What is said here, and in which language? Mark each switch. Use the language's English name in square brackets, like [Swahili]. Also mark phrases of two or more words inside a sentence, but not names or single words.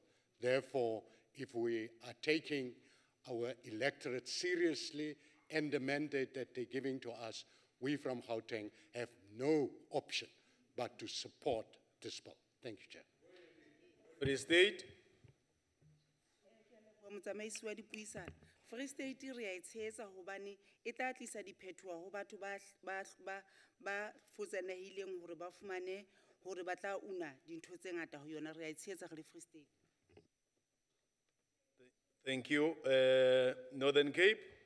[English] Therefore, if we are taking our electorate seriously and the mandate that they're giving to us, we from Gauteng have no option but to support this bill. Thank you, Chair. Free State. [Southern Sotho] Motsamaisi wa dipuisano. Free State re a e tshehetsa hobane e tla tlisa diphetoho ho batho ba futsanehileng hore ba fumane hore ba tla una dintho tse ngata ho yona. Re a e tshehetsa re le Free State. [English] Thank you. Northern Cape.